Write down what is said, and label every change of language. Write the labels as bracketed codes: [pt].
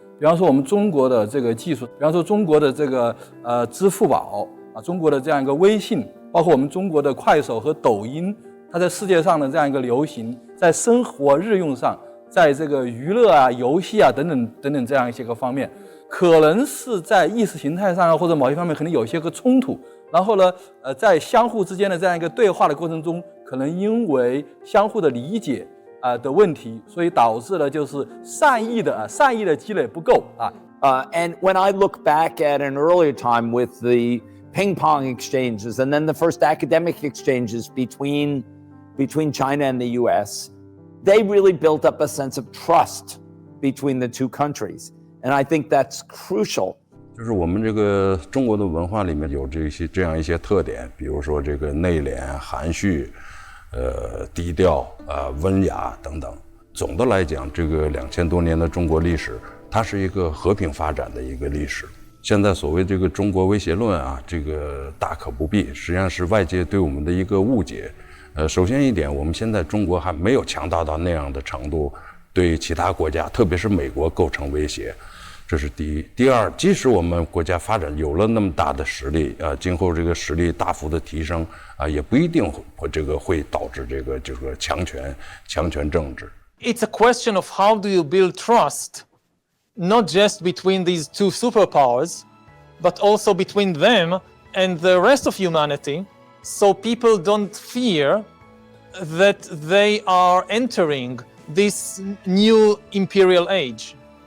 [zh] 比方说我们中国的这个技术，比方说中国的这个支付宝中国的这样一个微信，包括我们中国的快手和抖音，它在世界上的这样一个流行，在生活日用上，在这个娱乐游戏等等这样一些个方面，可能是在意识形态上或者某一方面可能有一些个冲突，然后呢在相互之间的这样一个对话的过程中，可能因为相互的理解的问题，所以导致了就是善意的积累不够 [en] And when I look back at an earlier time with the ping pong exchanges and then the first academic exchanges between China and the US, they really built up a sense of trust between the two countries. And I think that's crucial. [zh] 就是我们这个中国的文化里面有这样一些特点，比如说这个内敛、含蓄，低调、温雅等等。总的来讲，这个2000多年的中国历史，它是一个和平发展的一个历史。现在所谓这个中国威胁论这个大可不必，实际上是外界对我们的一个误解。首先一点，我们现在中国还没有强大到那样的程度，对其他国家，特别是美国构成威胁，这是第一。第二，即使我们国家发展有了那么大的实力，今后这个实力大幅的提升，也不一定会导致这个强权政治。 [en] It's a question of how do you build trust, not just between these two superpowers, but also between them and the rest of humanity. So people don't fear that they are entering this new imperial age.